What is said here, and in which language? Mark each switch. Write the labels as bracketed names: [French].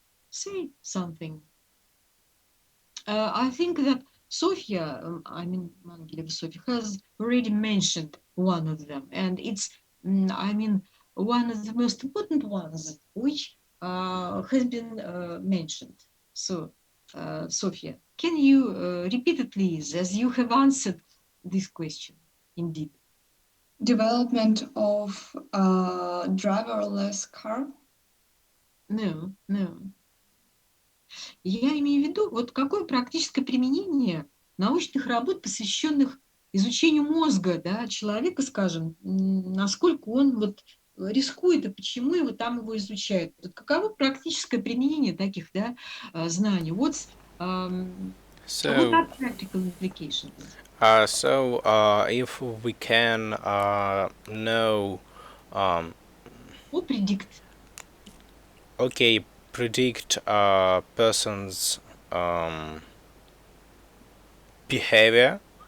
[English] Say something. I think that Sophia, Sophia has already mentioned one of them, and it's, one of the most important ones, which has been mentioned. So, Sophia, can you repeat it, please, as you have answered this question, indeed? Development of a driverless car? No. [Russian] Я имею в виду, вот какое практическое применение научных работ, посвященных изучению мозга, да, человека, скажем, насколько он вот рискует и почему его там его изучают. Вот каково практическое применение таких, да, знаний? [English] What So, are practical implications? If we can know, Or predict. okay, predict person's behavior.